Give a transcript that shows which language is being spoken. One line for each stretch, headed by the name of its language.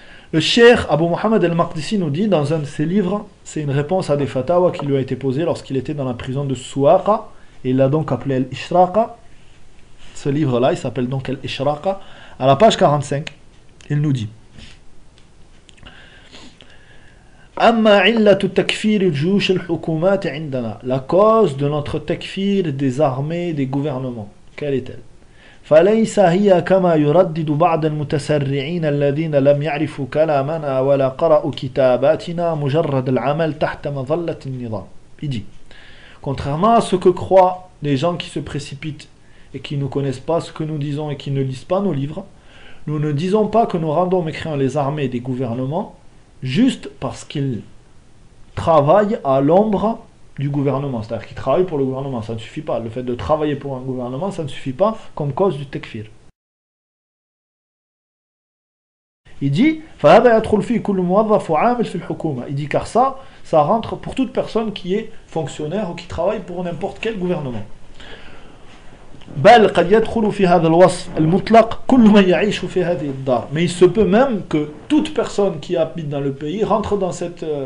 French: Le Cheikh Abu Mohammed al-Maqdisi nous dit dans un de ses livres, c'est une réponse à des fatwas qui lui a été posée lorsqu'il était dans la prison de Souaqa, et il l'a donc appelé Al-Ishraqa. Ce livre-là, il s'appelle donc Al-Ishraqa. À la page 45, il nous dit
Arabic: Amma illatu takfir al-jush al-hukumat 'indana.
French: La cause de notre takfir des armées, des gouvernements, quelle est-elle ?
Arabic: فليس هي كما يردد بعض المتسرعين الذين لم يعرفوا كلامنا ولا قرأوا كتاباتنا مجرد العمل تحت مظلة النظام.
French: Il dit, contrairement à ce que croient les gens qui se précipitent et qui ne connaissent pas ce que nous disons et qui ne lisent pas nos livres, nous ne disons pas que nous rendons mécréants les armées des gouvernements juste parce qu'ils travaillent à l'ombre du gouvernement, c'est-à-dire qu'ils travaillent pour le gouvernement, ça ne suffit pas. Le fait de travailler pour un gouvernement, ça ne suffit pas comme cause du takfir. Il dit,
Arabic: فَهَذَا يَدْخُلْ فِي كُلُّ مُوَظَّفُ عَامِلْ فِي الْحُكُومَةِ.
French: Il dit, car ça rentre pour toute personne qui est fonctionnaire ou qui travaille pour n'importe quel gouvernement.
Arabic: بَلْ قَدْ يَدْخُلُ فِي هَذَا الْوَصْفِ الْمُطْلَقِ كُلُّ مَنْ يَعِيشُ فِي هَذِي الدَّارِ.
French: Mais il se peut même que toute personne qui habite dans le pays rentre dans cette...